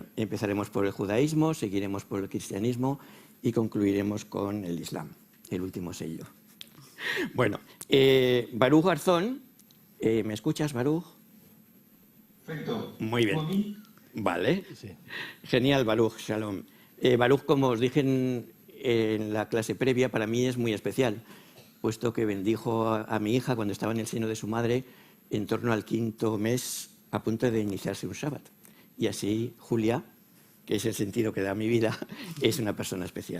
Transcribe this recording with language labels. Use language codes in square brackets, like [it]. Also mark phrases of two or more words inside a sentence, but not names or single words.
[es] Empezaremos por el judaísmo, seguiremos por el cristianismo y concluiremos con el islam, el último sello. Bueno, Baruch Garzón, ¿me escuchas, Baruch? Perfecto. Muy bien. Vale. Sí. Genial, Baruch, shalom. Baruch, como os dije en la clase previa, para mí es muy especial, puesto que bendijo a mi hija cuando estaba en el seno de su madre en torno al 5º mes a punto de iniciarse un Shabbat. Y así Julia, que es el sentido que da a mi vida, es una persona especial.